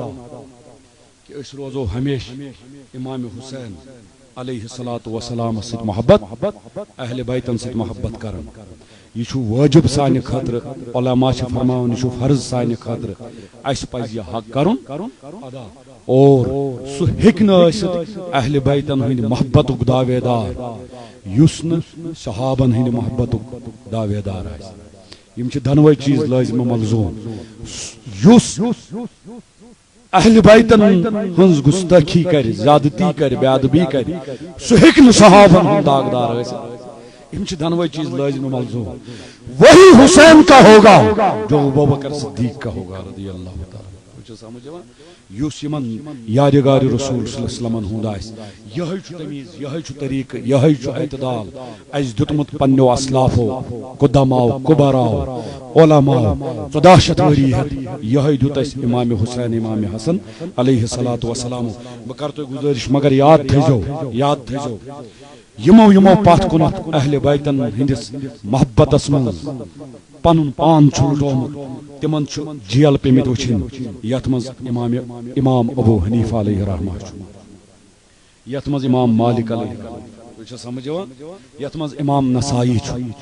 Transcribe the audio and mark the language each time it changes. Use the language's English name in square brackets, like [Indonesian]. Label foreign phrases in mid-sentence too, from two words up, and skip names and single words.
[Kashmiri] کہ أسۍ روزو ہمیشہ امام حسین [Arabic] علیہ الصلاۃ والسلامس [Kashmiri] سۭتۍ محبت اہلِ بیتن سۭتۍ محبت کران یہ چھُ وٲجب سانہِ خٲطرٕ علما چھِ فرماوان یہِ چھُ فرض سانہِ خٲطرٕ اسہِ پزِ یہِ حق کرُن ادا اور سُہ ہیٚکہِ نہٕ ٲسِتھ اہلِ بیتن ہٕنٛدِ محبتُک داویدار یُس نہٕ صحابن ہٕنٛدِ محبتُک داویدار آسہِ یِم چھِ دۄنوے چیٖز لٲزمہِ ملزوٗم یُس اہلِ بیتن ہٕنٛز گُستٲخی کرِ زیادتی کرِ بے ادبی کرِ سُہ ہیٚکہِ نہٕ صحابن ہُنٛد داغدار ٲسِتھ یِم چھِ دۄنوے چیٖز لٲزمہِ ملزوٗم [Urdu] وہی حسین کا ہوگا جو ابوبکر صدیق کا ہوگا [Arabic] رضی اللہ تعالیٰ [Kashmiri] سمجھ یِوان یُس یِمن یادگارِ رسول [Arabic] صلی اللہ علیہ وسلمن [Kashmiri] ہُنٛد آسہِ یِہے چھُ تمیٖز یِہے چھُ طریٖقہٕ یِہے چھُ اعتدال اَسہِ دیُتمُت پننیو اسلافو قُدماو کُبراو علماو 14 شتھ ؤری ہٮ۪تھ یِہے دیُت اَسہِ امام حسین امام حسن [Arabic] علیہ الصلاۃ والسلامو [Kashmiri] بہٕ کرٕ تۄہہِ گُزٲرِش مگر یاد تھٲیزیو یِمو پتھ کُنتھ اہلِ بیتن ہٕنٛدِس محبتس منٛز پنُن پان چھُ لُٹومُت تِمن چھُ جیل پیٚمٕتۍ وٕچھِنۍ یتھ منٛز امام ابو حنیفہ [Arabic] علیہ رحمہ [Kashmiri] چھُ یتھ منٛز امام مالک علیہ تُہۍ چھا سمجھ یِوان یتھ منٛز امام نسائی چھُ